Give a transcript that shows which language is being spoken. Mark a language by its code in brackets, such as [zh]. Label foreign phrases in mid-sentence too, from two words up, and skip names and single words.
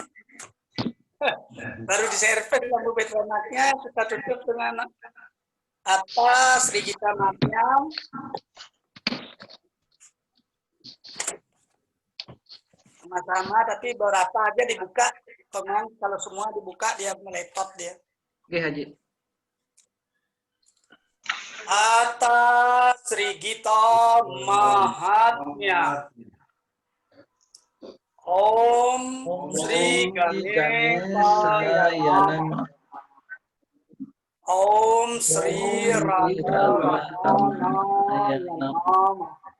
[id] Baru diservis lampu petromaknya, kita tutup dengan atas Sri Gita Maryam. Sama-sama, tapi beberapa aja dibuka, teman. Kalau semua dibuka dia meletot dia. Oke, Haji. Atas Sri Gita Mahatmya. [sa] Om Sri Ganesaya Namah. Om Sri Ramanaya Namah.